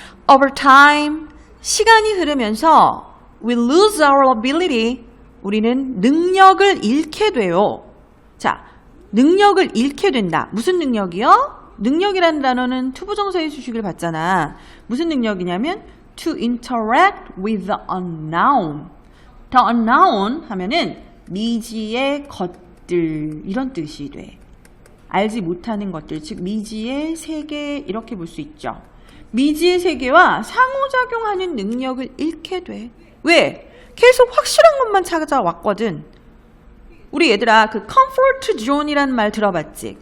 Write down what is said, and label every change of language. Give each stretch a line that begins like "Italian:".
English: Over time,
Korean: 시간이 흐르면서
English: we lose our ability,
Korean: 우리는 능력을 잃게 돼요. 자, 능력을 잃게 된다. 무슨 능력이요? 능력이라는 단어는 투부정사의 수식을 받잖아. 무슨 능력이냐면
English: to interact with the unknown.
Korean: The unknown 하면은 미지의 것들 이런 뜻이 돼. 알지 못하는 것들, 즉 미지의 세계 이렇게 볼 수 있죠. 미지의 세계와 상호작용하는 능력을 잃게 돼. 왜? 계속 확실한 것만 찾아왔거든. 우리 얘들아 그 comfort zone이라는 말 들어봤지?